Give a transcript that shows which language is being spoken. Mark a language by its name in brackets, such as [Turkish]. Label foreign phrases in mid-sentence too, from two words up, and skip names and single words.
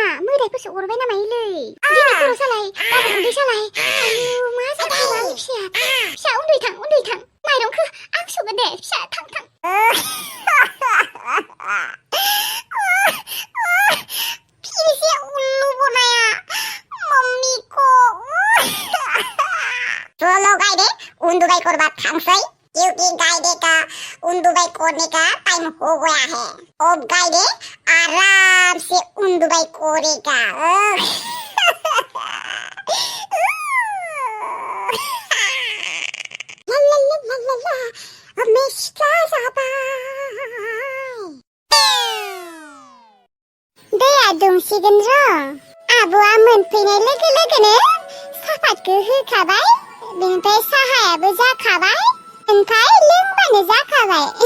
[Bodo] मोदायफोरसो अरबाय नामायोलै दिनै खर' सालाय गाबोन उदै सालाय आयु मा जाखो आंनि फिसाया फिसा उन्दै थां माइरंखौ आं सुगोन दे फिसा थां [Hindi] फिरसे उल्लू बनाया मम्मी को चलो गाइडे [Bodo] उन्दुबाय करबा थांसै [Hindi] क्योंकि गाइडे का उन्दुबाय करने का टाइम हो गया है अब गाइडे आराम से उन्दुबाय करेगा ला अब मैं सिख्ला जाबाय [Bodo] दैया दुंसिगोन र' आब'आ मोनफैनाय लोगो लोगोनो सापातखौ होखाबाय बेनिफ्राय साहायाबो जाखाबाय ओमफ्राय लोंबानो जाखाबाय